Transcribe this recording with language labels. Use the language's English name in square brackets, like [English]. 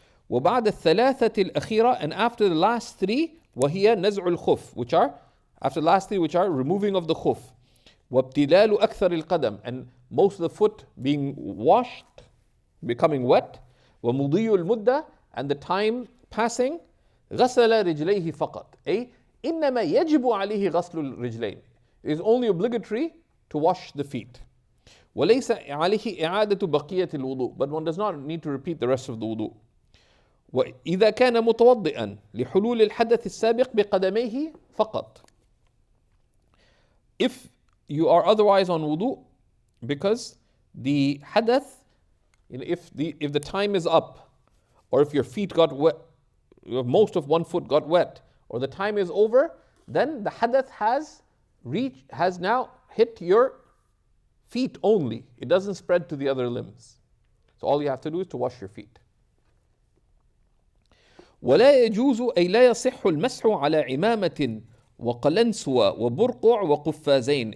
[Arabic] وبعد الثلاثة الأخيرة, [English] and after the last three, [Arabic] وهي نزع الخف, [English] which are removing of the khuf, [Arabic] وابتلال أكثر القدم, [English] and most of the foot being washed, becoming wet, [Arabic] ومضي المدة, [English] and the time passing, [Arabic] غسل رجليه فقط, إنما يجب عليه غسل الرجلين. [English] It is only obligatory to wash the feet. [Arabic] وليس عليه إعادة بقية الوضوء, [English] but one does not need to repeat the rest of the wudu. [Arabic] وإذا كان متوضئا لحلول الحدث السابق بقدميه فقط. [English] If you are otherwise on wudu, because the hadath, if the time is up, or if your feet got wet, most of one foot got wet, or the time is over, then the hadath has now hit your feet only. It doesn't spread to the other limbs. So all you have to do is to wash your feet. [Arabic] ولا يجوز أي لا يصح المسح على عمامة وقلنسوة وبرقع وقفازين.